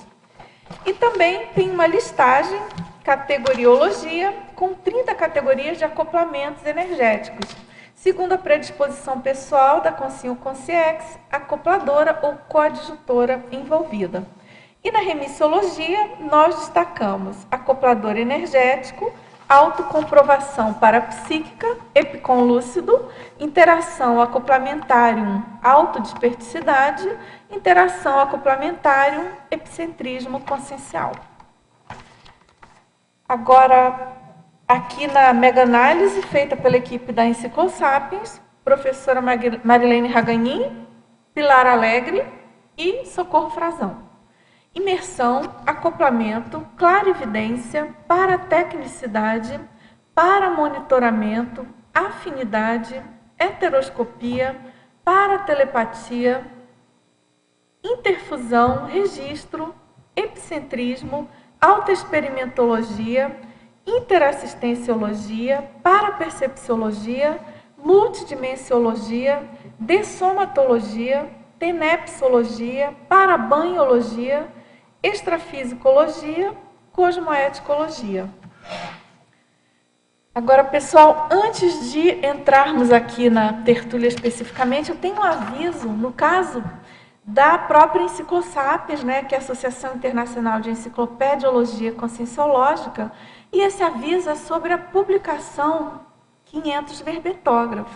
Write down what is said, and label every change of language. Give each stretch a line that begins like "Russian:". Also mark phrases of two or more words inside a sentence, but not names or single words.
Portuguese: E também tem uma listagem, categoriologia, com 30 categorias de acoplamentos energéticos, segundo a predisposição pessoal da Consciex, acopladora ou coadjutora envolvida. E na remissiologia, nós destacamos acoplador energético, autocomprovação parapsíquica, epicom lúcido, interação acoplamentárium, autodesperticidade, interação acoplamentárium, epicentrismo consciencial. Agora, aqui na mega-análise feita pela equipe da Enciclosapiens, professora Marilene Raganin, Pilar Alegre e Socorro Frazão. Imersão, acoplamento, clarividência, paratecnicidade, paramonitoramento, afinidade, heteroscopia, paratelepatia, interfusão, registro, epicentrismo, autoexperimentologia, interassistenciologia, parapercepciologia, multidimensiologia, dessomatologia, tenepsologia, parabanhologia, extrafisicologia, cosmoeticologia. Agora, pessoal, antes de entrarmos aqui na tertúlia especificamente, eu tenho um aviso, no caso da própria Enciclosapiens, né, que é a Associação Internacional de Enciclopediologia Conscienciológica, e esse aviso é sobre a publicação 500 verbetógrafos.